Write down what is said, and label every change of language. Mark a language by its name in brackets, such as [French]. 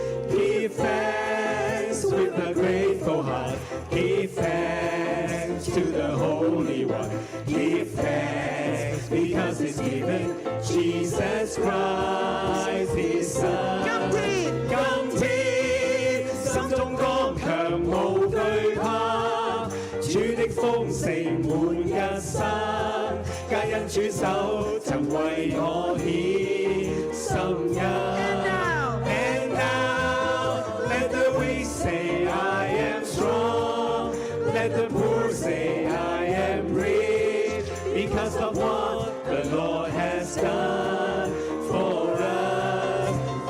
[English] Give thanks with a grateful heart. Give thanks to the Holy One. Give thanks because He's given Jesus Christ His Son. [Cantonese] 今天心中剛強無懼怕，主的豐盛滿一生，皆因主手曾為我獻心恩。 [English] And now let the weak say I am strong. Let the poor say I am rich because of what the Lord has done for us.